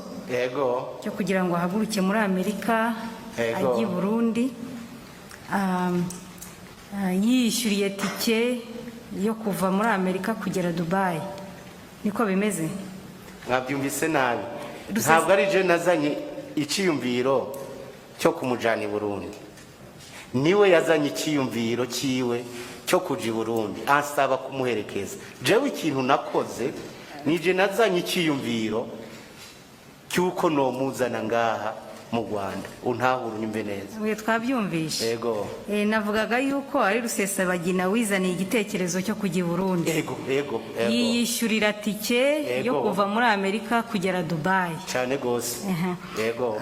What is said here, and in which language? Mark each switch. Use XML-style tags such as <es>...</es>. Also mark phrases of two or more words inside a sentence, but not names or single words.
<rw>Yego. Cyo kugira ngo ahaguruke muri Amerika, ajye i Burundi, yishyuriye tike yo kuva muri Amerika kugera Dubai. Niko bimeze? Mwabyumvise nabi.</rw> <rn>Ntabwo ari je nazanye icyiyumviro cyo kumujana i Burundi, niwe yazanye icyiyumviro kiwe cyo kuja i Burundi, ansaba kumuherekeza. Jewe ikintu nakoze nije nazanye icyiyumviro cyuko no muzana ngaha mu Rwanda, untahura unyumve neza.</rn> <rw>We twabyumvishe. Yego. Navugaga yuko ari Rusesabagina wizaniye igitekerezo cyo kujya i Burundi. Yego. Yiyishyurira tike yo kuva muri Amerika kugera Dubai. Cyane gose. Yego.</rw>